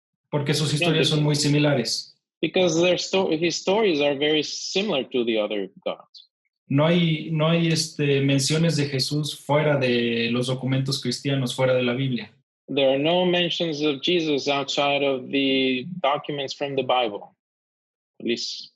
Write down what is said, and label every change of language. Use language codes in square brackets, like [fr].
[es] Porque sus historias son muy similares. [en] Because his stories are very similar to the other gods. [es] No hay menciones de Jesús fuera de los documentos cristianos, fuera de la Biblia. [en] There are no mentions of Jesus outside of the documents from the Bible, at least.